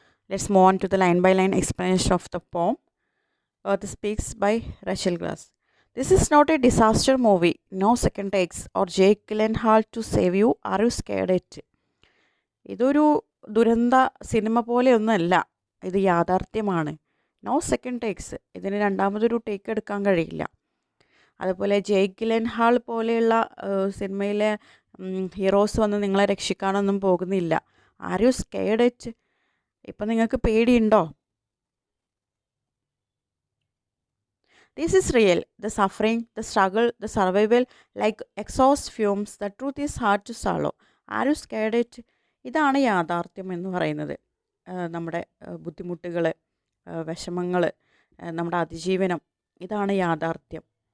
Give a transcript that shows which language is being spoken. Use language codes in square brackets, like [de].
[en] Let's move on to the line by line explanation of the poem. Earth Speaks by Rachel Glass. This is not a disaster movie. No second takes or Jake Gyllenhaal to save you. Are you scared it? [ml] ഇതൊരു ദുരന്ത cinema പോലെയൊന്നുമല്ല, ഇത് യാഥാർത്ഥ്യമാണ്. No second takes, ഇതിന് രണ്ടാമതൊരു take എടുക്കാൻ കഴിയില്ല. അതുപോലെ Jake ഗിലൻഹാൾ പോലെയുള്ള സിനിമയിലെ ഹീറോസ് വന്ന് നിങ്ങളെ രക്ഷിക്കാനൊന്നും പോകുന്നില്ല. [en] Are you scared it? [ml] ഇപ്പം നിങ്ങൾക്ക് പേടിയുണ്ടോ? [en] This is real. The suffering, the struggle, the survival, like exhaust fumes, the truth is hard to swallow. Are you scared it? [ml] ഇതാണ് യാഥാർത്ഥ്യം എന്ന് പറയുന്നത്. നമ്മുടെ ബുദ്ധിമുട്ടുകൾ, വിഷമങ്ങൾ, നമ്മുടെ അതിജീവനം, ഇതാണ് യാഥാർത്ഥ്യം.